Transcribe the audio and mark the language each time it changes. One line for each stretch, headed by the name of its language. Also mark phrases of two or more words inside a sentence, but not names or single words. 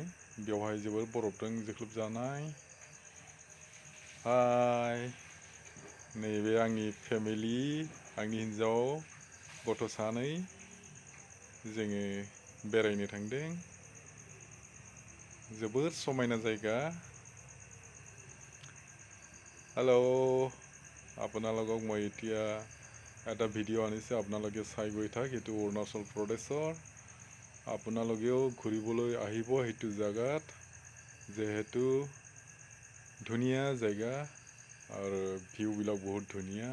Bodo: बेवहाय जोबोर बरफजों जोख्लोबजानाय। हाय, नैबे आंनि फेमिलि, आंनि हिन्जाव, गथ' सानै। जोङो बेरायनो थांदों। जोबोर समायना जायगा।
Assamese: হেল্ল', আপোনালোকক মই এতিয়া এটা ভিডিঅ' আনিছোঁ, আপোনালোকে চাই গৈ থাক। এইটো অৰুণাচল প্ৰদেশৰ। আপোনালোকেও ঘূৰিবলৈ আহিব সেইটো জেগাত, যিহেতু ধুনীয়া জেগা আৰু ভিউবিলাক বহুত ধুনীয়া।